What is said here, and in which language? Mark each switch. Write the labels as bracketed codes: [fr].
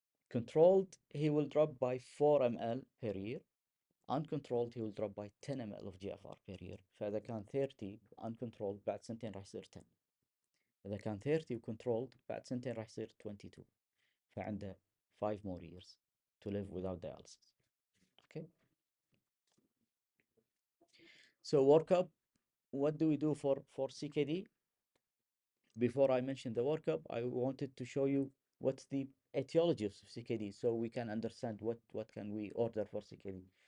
[en] Controlled, he will drop by 4 ml per year. Uncontrolled, he will drop by 10 ml of GFR per year. [ar] فإذا كان 30 uncontrolled بعد سنتين راح يصير 10. إذا كان 30 وcontrolled بعد سنتين راح يصير 22. فعنده [en] 5 more years to live without dialysis. Okay. So workup, what do we do for CKD? Before I mention the workup, I wanted to show you what's the etiology of CKD so we can understand what can we order for CKD.